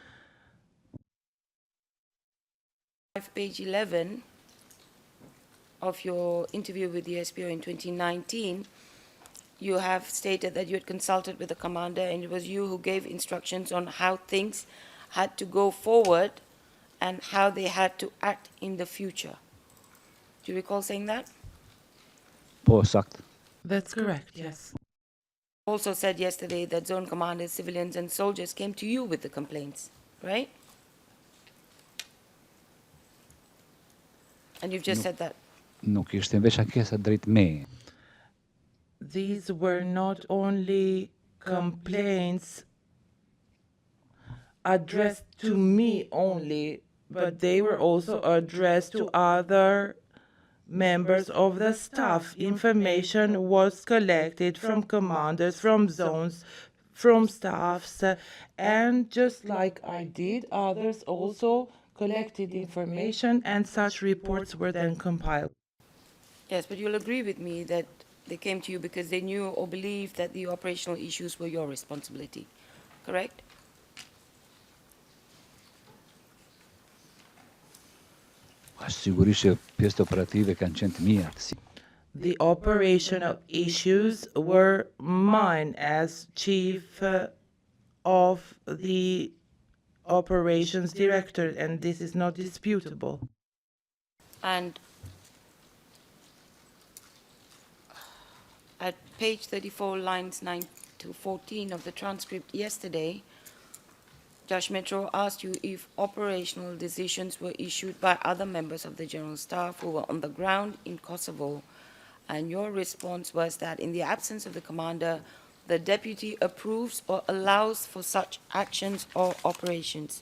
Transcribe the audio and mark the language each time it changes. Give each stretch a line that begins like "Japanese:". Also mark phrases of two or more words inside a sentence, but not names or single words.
English: Page 11 of your interview with the SPO in 2019, you have stated that you had consulted with the commander and it was you who gave instructions on how things had to go forward and how they had to act in the future. Do you recall saying that?
Albanian: po sakt.
English: That's correct, yes. Also said yesterday that zone commanders, civilians, and soldiers came to you with the complaints, right? And you've just said that.
Albanian: Nuk ishte veç ankesa drejt meje.
English: These were not only complaints addressed to me only, but they were also addressed to other members of the staff. Information was collected from commanders, from zones, from staffs, and just like I did, others also collected information, and such reports were then compiled. Yes, but you'll agree with me that they came to you because they knew or believed that the operational issues were your responsibility, correct?
Albanian: Sigurisht që pjesët operative kanë qenë të mia.
English: The operational issues were mine as chief of the operations director, and this is not disputable. And at page 34, lines 9 to 14 of the transcript yesterday, Judge Metro asked you if operational decisions were issued by other members of the General Staff who were on the ground in Kosovo, and your response was that in the absence of the commander, the deputy approves or allows for such actions or operations.